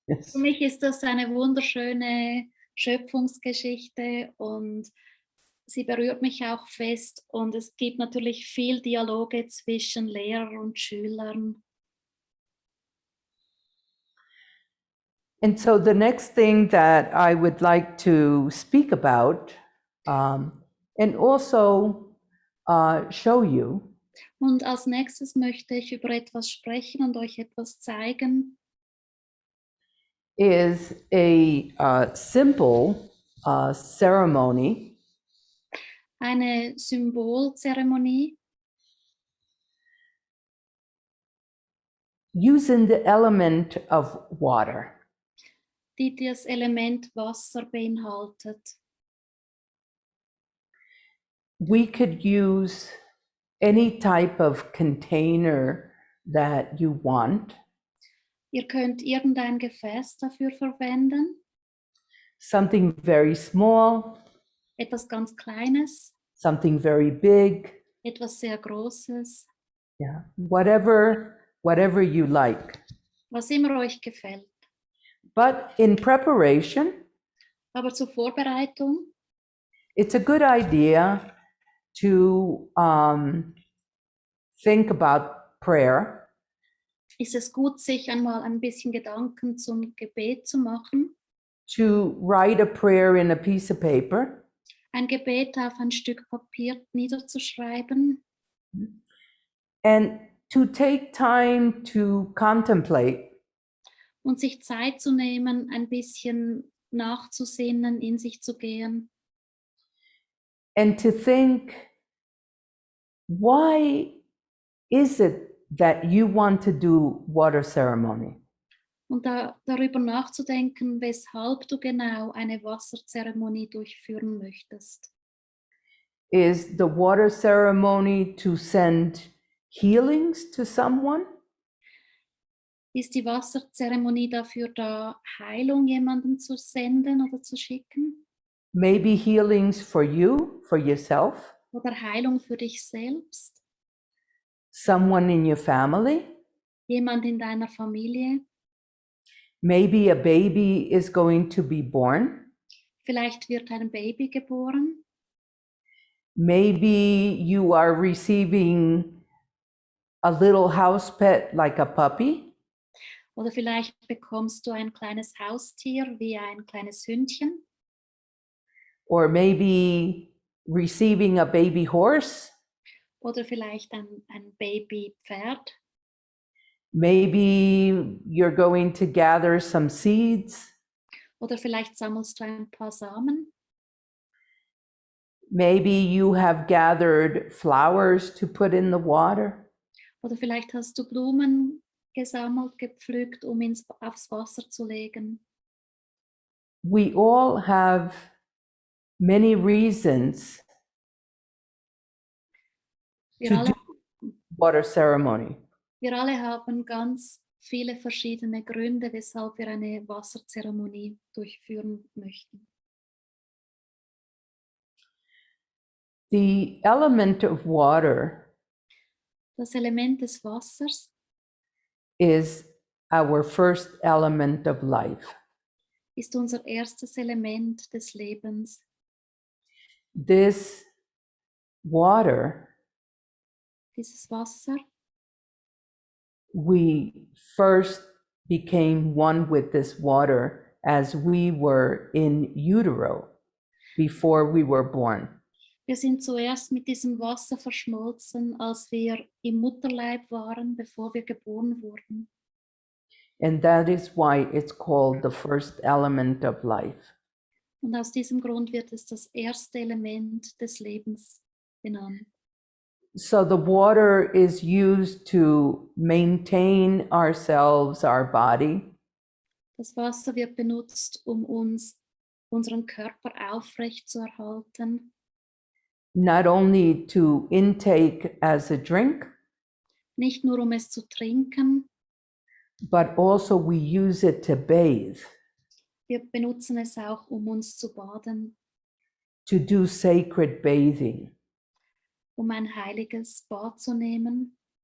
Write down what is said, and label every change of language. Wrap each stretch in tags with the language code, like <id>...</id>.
<de>für mich ist das eine wunderschöne Schöpfungsgeschichte und sie berührt mich auch fest und es gibt natürlich viel Dialoge zwischen Lehrer und Schülern.</de> <en>And so the next thing that I would like to speak about and also show you</en> <de>Und als nächstes möchte ich über etwas sprechen und euch etwas zeigen.</de> <en>is a simple ceremony</en> <de>Eine Symbolzeremonie,</de> <en>using the element of water.</en> <de>die das Element Wasser beinhaltet.</de> <en>We could use any type of container that you want.</en> <de>Ihr könnt irgendein Gefäß dafür verwenden,</de> <en>Something very small,</en> <de>etwas ganz Kleines,</de> <en>something very big.</en> <de>etwas sehr Großes,</de> <en>Yeah, whatever you like.</en> <de>was immer euch gefällt.</de> <en>But in preparation,</en> <de>Aber zur Vorbereitung</de> <en>it's a good idea to think about prayer,</en> <de>ist es gut, sich einmal ein bisschen Gedanken zum Gebet zu machen.</de> <en>to write a prayer in a piece of paper,</en> <de>Ein Gebet auf ein Stück Papier niederzuschreiben</de> <en>and to take time to contemplate</en> <de>und sich Zeit zu nehmen, ein bisschen nachzusinnen, in sich zu gehen</de> <en>and to think, why is it that you want to do water ceremony?</en> <de>und darüber nachzudenken, weshalb du genau eine Wasserzeremonie durchführen möchtest.</de> <en>Is the water ceremony to send healings to someone?</en> <de>Ist die Wasserzeremonie dafür da, Heilung jemandem zu senden oder zu schicken?</de> <en>Maybe healings for you, for yourself,</en> <de>Oder Heilung für dich selbst?</de> <en>someone in your family.</en> <de>Jemand in deiner Familie?</de> <en>Maybe a baby is going to be born.</en> <de>Vielleicht wird ein Baby geboren.</de> <en>Maybe you are receiving a little house pet like a puppy.</en> <de>Oder vielleicht bekommst du ein kleines Haustier wie ein kleines Hündchen.</de> <en>Or maybe receiving a baby horse.</en> <de>Oder vielleicht ein Babypferd.</de> <en>Maybe you're going to gather some seeds.</en> <de>Oder vielleicht sammelst du ein paar Samen.</de> <en>Maybe you have gathered flowers to put in the water.</en> <de>Oder vielleicht hast du Blumen gesammelt, gepflückt, um aufs Wasser zu legen.</de> <en>We all have many reasons</en> <de>Wir</de> <en>to</en> <de>alle,</de> <en>do water ceremony.</en> <de>wir alle haben ganz viele verschiedene Gründe, weshalb wir eine Wasserzeremonie durchführen möchten.</de> <en>The element of water</en> <de>Das Element des Wassers</de> <en>is our first element of life.</en> <de>ist unser erstes Element des Lebens.</de> <en>This water,</en> <de>Dieses Wasser,</de> <en>we first became one with this water as we were in utero before we were born.</en> <de>wir sind zuerst mit diesem Wasser verschmolzen, als wir im Mutterleib waren, bevor wir geboren wurden.</de> <en>And that is why it's called the first element of life.</en> <de>Und aus diesem Grund wird es das erste Element des Lebens genannt.</de> <en>So the water is used to maintain ourselves, our body,</en> <de>Das Wasser wird benutzt, um unseren Körper aufrecht zu erhalten.</de> <en>not only to intake as a drink,</en> <de>Nicht nur um es zu trinken,</de> <en>but also we use it to bathe,</en> <de>wir benutzen es auch, um uns zu baden,</de> <en>to do sacred bathing,</en> <de>um ein heiliges Bad zu nehmen,</de>